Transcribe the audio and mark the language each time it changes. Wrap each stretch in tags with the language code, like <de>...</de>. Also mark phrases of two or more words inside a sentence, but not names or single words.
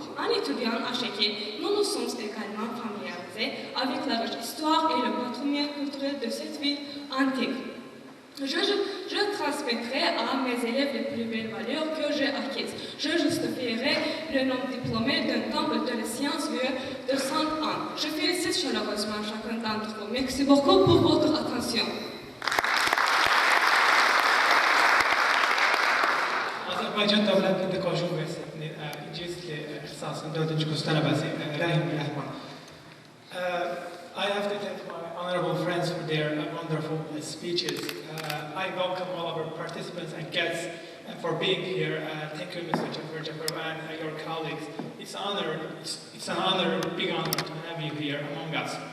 <fr>En étudiant à Chéquier, nous nous sommes également familiarisés avec la riche histoire et le patrimoine culturel de cette ville antique. Je transmettrai à mes élèves les plus belles valeurs que j'ai acquises. Je justifierai le nom diplômé d'un temple de la science vieux de 100 ans. Je félicite chaleureusement chacun d'entre vous. Merci beaucoup pour votre attention.</fr> <az>Azərbaycan Dövlət Pedaqoji Universitetinin İngilis dili ixtisasının 4-cü kurs tələbəsi Rəhim Rəhman.</az> <en>I have to thank my honorable friends for their wonderful speeches. I welcome all our participants and guests for being here. Thank you, Mr. Jaffer and your colleagues. It's an honor, big honor to have you here among us.</en>